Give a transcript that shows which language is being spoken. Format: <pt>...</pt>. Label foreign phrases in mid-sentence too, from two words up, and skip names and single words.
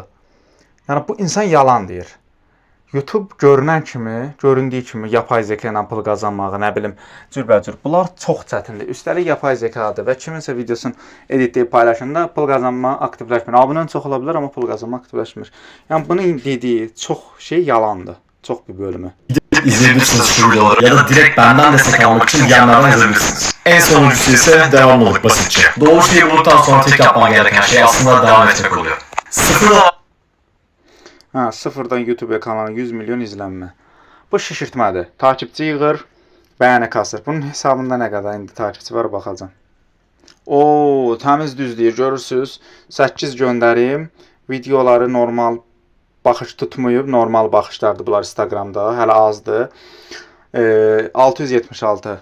<az>Yəni bu insan yalan deyir. YouTube görünən kimi, göründüyü kimi</az> <tr>yapay zeka</tr> <az>ilə pul qazanmağı, nə bilim, cürbəcür. Bunlar çox çətindir. Üstəlik</az> <tr>yapay zekadır</tr> <az>və kiminsə videosunu editləyib paylaşanda pul qazanma aktivləşmir. Abunən çox ola bilər, amma pul qazanma aktivləşmir. Yəni bunun dediyi çox şey yalandır. Çox bir bölümü.</az> <tr>İzleyebilirsiniz şu videoları ya da direkt benden destek almak için DM'lerden yazabilirsiniz. En sonuncusu ise devamlılık, basitçe. Doğru şeyi bulduktan sonra tek yapman gereken şey aslında devam etmek oluyor.</tr> <az>Sıfırdan YouTube kanalı 100 milyon izlənmə. Bu şişirtmədir. Takipçi yığır, bəyəni kasır. Bunun hesabında nə qədər indi takipçi var baxacağım. Təmiz düz deyir, görürsünüz. 8 göndərim. Videoları normal baxış tutmayıb, normal baxışlardır bunlar Instagramda, hələ azdır. 676.</az>